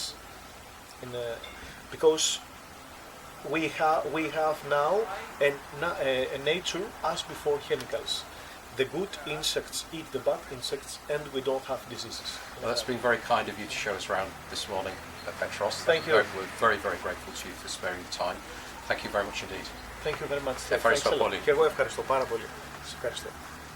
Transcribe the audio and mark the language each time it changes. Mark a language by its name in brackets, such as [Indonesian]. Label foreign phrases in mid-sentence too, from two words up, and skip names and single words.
[English] Because we have now a nature as before chemicals. The good insects eat the bad insects, and we don't have diseases. Well, that's been very kind of you to show us around this morning, Petros. Thank you. We're very, very grateful to you for sparing the time. Thank you very much indeed. Thank you very much. [Greek] Ευχαριστώ πολύ. Και εγώ ευχαριστώ πάρα πολύ. Σας ευχαριστώ.